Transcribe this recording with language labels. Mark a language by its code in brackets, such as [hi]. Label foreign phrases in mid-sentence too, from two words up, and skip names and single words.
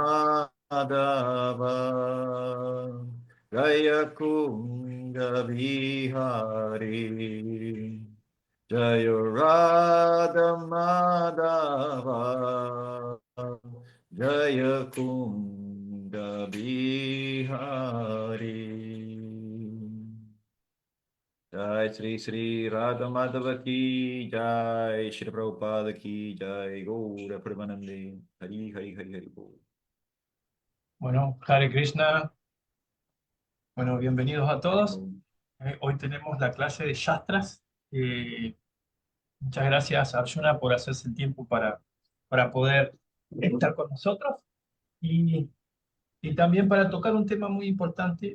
[sa] Madhava Jaya Kunda Bihari Jaya Radha Madhava Jaya Kunda Bihari Jai Sri Sri Radha Madhava ki Jai Shri Prabhupada ki Jai Gaura Premanande Hari Hari Hari Hari Bol. [es] Bueno, Hare Krishna, bueno, bienvenidos a Hari todos. Bol. Hoy tenemos la clase de Shastras. Muchas gracias, Arjuna, por hacerse el tiempo para poder estar con nosotros y, y también para tocar un tema muy importante.